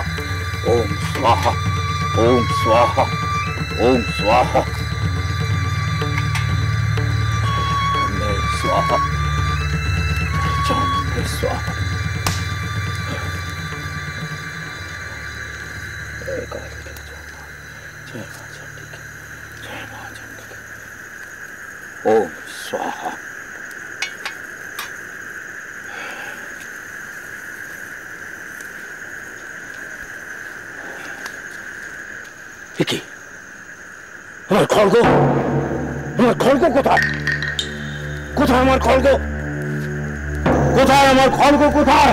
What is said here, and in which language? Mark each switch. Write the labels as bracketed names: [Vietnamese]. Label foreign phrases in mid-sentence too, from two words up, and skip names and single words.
[Sanskrit] ओम स्वाहा ओम स्वाहा ओम स्वाहा स्वाहा चामुंडे स्वाहा। [Hindi] जय काली जय मां चंडी जय मां चंडी। [Sanskrit] ओम स्वाहा। [Bangla] কি আমার খড়গ, আমার খড়গ কোথায়? কোথায় আমার খড়গ? কোথায় আমার খড়গ? কোথায়?